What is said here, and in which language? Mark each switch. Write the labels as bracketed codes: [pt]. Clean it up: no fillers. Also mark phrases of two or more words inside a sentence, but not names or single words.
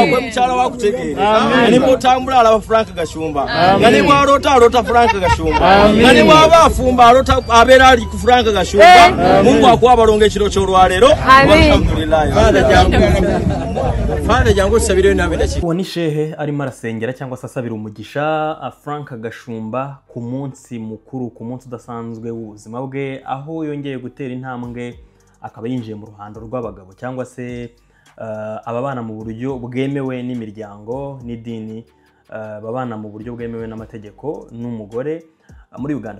[lg] akwe mukyala wakutegeera ne bwotambula alaba Frank Gashumba nga ne bwalota Frank Gashumba nga ne bwaba afumba alota abeera ali ku Frank Gashumba Mungu akuwa abalongo ekiro ky'olwaleero alhamdulillah Fane jangu sabire nabiraki [rw] uwo ni shehe arimo arasengera cyangwa se asabira umugisha Frank Gashumba ku munsi mukuru ku munsi udasanzwe w'ubuzima bwe aho yongeye gutera intambwe akaba yinjiye mu ruhando rw'abagabo cyangwa se ababana mu buryo bwemewe n'imiryango n'idini babana mu buryo bwemewe n'amategeko n'umugore muri Uganda.